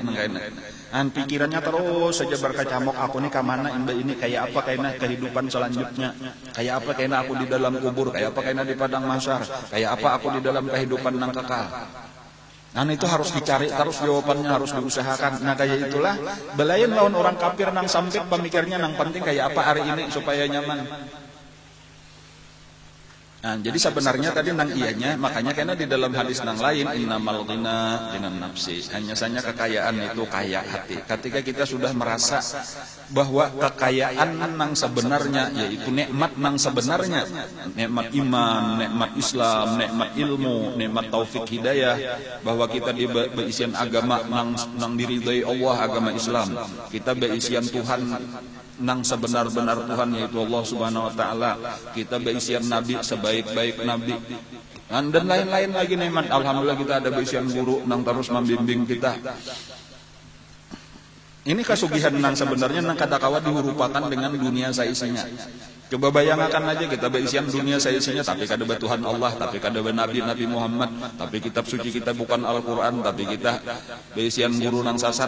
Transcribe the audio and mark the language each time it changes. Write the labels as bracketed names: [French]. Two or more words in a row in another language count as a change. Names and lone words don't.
[Banjar] Dan pikirannya terus saja berkecamuk, aku nih kemana ini, kayak apa kayaknya kehidupan selanjutnya, kayak apa kayaknya aku di dalam kubur, kayak apa kayaknya di padang mahsyar, kayak apa aku di dalam kehidupan nang kekal. [Indonesian] Dan itu harus dicari, terus jawabannya harus diusahakan. [Banjar] Nah kayak itulah belayan lawan orang kafir nang sampit pemikirnya nang penting kayak apa hari ini supaya nyaman. Nah, jadi sebenarnya tadi nang ianya, makanya karena di dalam hadis nang lain [Arabic] إنما الغنى غنى النفس, [Indonesian] hanya saja kekayaan itu kaya hati. Ketika kita sudah merasa bahwa kekayaan nang sebenarnya yaitu nikmat nang sebenarnya, nikmat iman, nikmat Islam, nikmat ilmu, nikmat taufik hidayah, bahwa kita di berisian agama nang diridhai Allah, agama Islam. Kita berisian Tuhan nang sebenar-benar Tuhan yaitu Allah [Arabic] سبحانه وتعالى. [Indonesian] Kita berisian nabi sebaik-baik nabi. Dan lain-lain lagi nikmat. [Banjar] Alhamdulillah kita ada berisian guru nang terus membimbing kita. Ini kasugihan nang sebenarnya nang kadakawa dihurupakan dengan dunia saisinya. Coba bayangkan aja kita berisian dunia saisinya, tapi kada Tuhan Allah, tapi kada Nabi Muhammad, tapi kitab suci kita bukan Al-Qur'an, tapi kita berisian guru nang sasat.